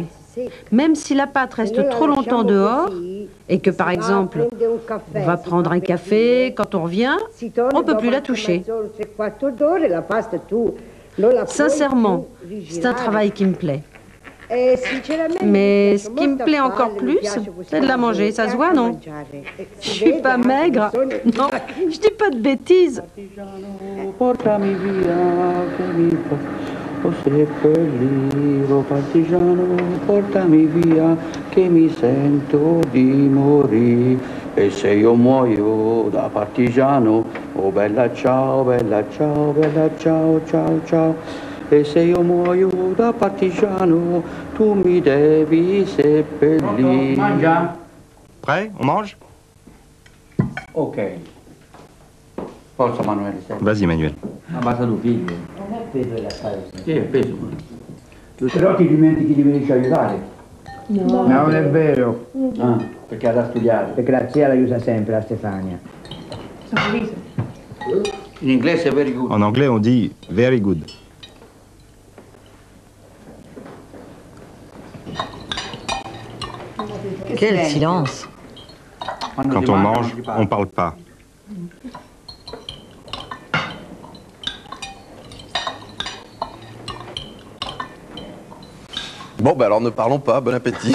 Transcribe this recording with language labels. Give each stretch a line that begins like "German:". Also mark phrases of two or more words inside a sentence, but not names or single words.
French: Même si la pâte reste trop longtemps dehors, et que par exemple, on va prendre un café, quand on revient, on ne peut plus la toucher. Sincèrement, c'est un travail qui me plaît. Mais ce qui me plaît encore plus, c'est de la manger. Ça se voit, non? Je suis pas maigre. Non, je dis pas de bêtises.
Italian: O seppelliro partigiano, portami via che mi sento di morire. E se io muoio da partigiano, Oh bella ciao, ciao, ciao, ciao. E se io muoio da partigiano, tu mi devi seppellire.
French: Prêt? On mange?
Italian: Ok. Forza Manuele.
French: Vas-y, Manuel.
Italian: Ammazza tuo figlio. Non è peso la casa. Sì, è peso. Però ti dimentichi di venirci a aiutare. No, non è vero. Ah, perché ha da studiare. Perché la zia la aiuta sempre, la Stefania. In inglese è
English: very good.
Italian: En anglais, on dit
English: very good.
French: Quel silence! Quand on mange, on parle pas. Bon, ben alors ne parlons pas, bon appétit.